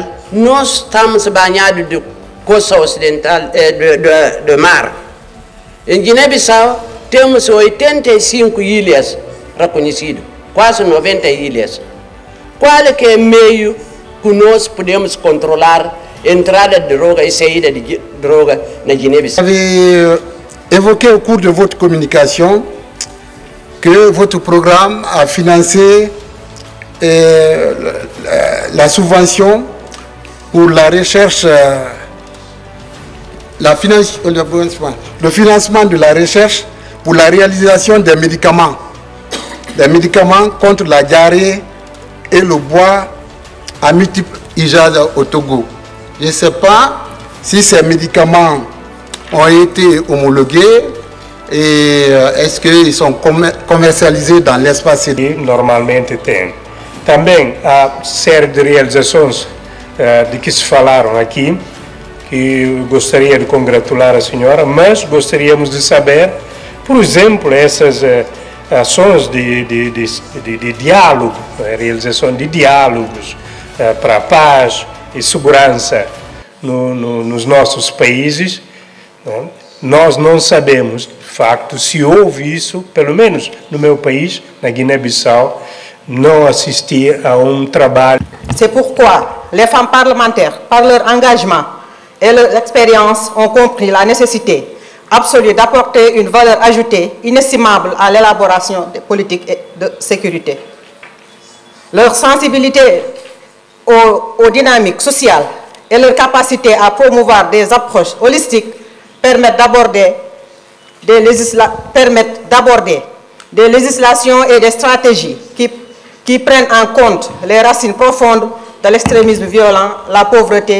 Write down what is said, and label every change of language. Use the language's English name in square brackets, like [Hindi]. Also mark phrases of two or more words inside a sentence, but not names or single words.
[Portuguese] Nós estamos banhados de costa ocidental do mar. Em Guiné-Bissau temos 85 ilhas reconhecidas, quase 90 ilhas. Qual é que é o meio que nós podemos controlar a entrada de droga e saída de droga na Guiné-Bissau? [French] Vous avez évoqué au cours de votre communication que votre programme a financé la subvention pour la recherche, le financement de la recherche pour la réalisation des médicaments contre la diarrhée et le bois à multiples usages au Togo. Je ne sais pas si ces médicaments ont été homologués et est-ce qu'ils sont commercialisés dans l'espace cédé? [Portuguese] Normalmente tem. Também há série de realizações de que se falaram aqui, que gostaria de congratular a senhora, mas gostaríamos de saber, por exemplo, essas ações de diálogo, a realização de diálogos para a paz e segurança nos nossos países. Nós não sabemos, de facto, se houve isso, pelo menos no meu país, na Guiné-Bissau, não assisti a trabalho. [French] C'est pourquoi les femmes parlementaires, par leur engagement et leur expérience, ont compris la nécessité absolue d'apporter une valeur ajoutée inestimable à l'élaboration des politiques de sécurité. Leur sensibilité aux dynamiques sociales et leur capacité à promouvoir des approches holistiques permettent d'aborder des législations et des stratégies qui prennent en compte les racines profondes de l'extrémisme violent, la pauvreté.